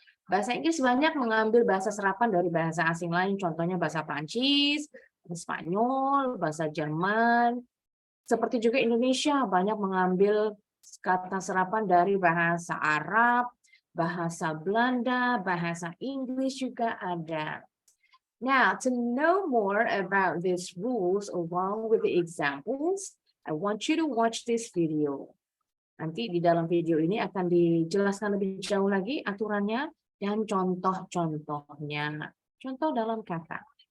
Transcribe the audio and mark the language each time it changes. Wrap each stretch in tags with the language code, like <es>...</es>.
<id>Bahasa Inggris banyak mengambil bahasa serapan dari bahasa asing lain, contohnya bahasa Prancis, Spanyol, bahasa Jerman. Seperti juga Indonesia banyak mengambil kata serapan dari bahasa Arab, bahasa Belanda, bahasa Inggris juga ada.</id> <en>Now, to know more about these rules along with the examples, I want you to watch this video.</en> <id>Nanti di dalam video ini akan dijelaskan lebih jauh lagi aturannya dan contoh-contohnya. Contoh dalam kata.</id>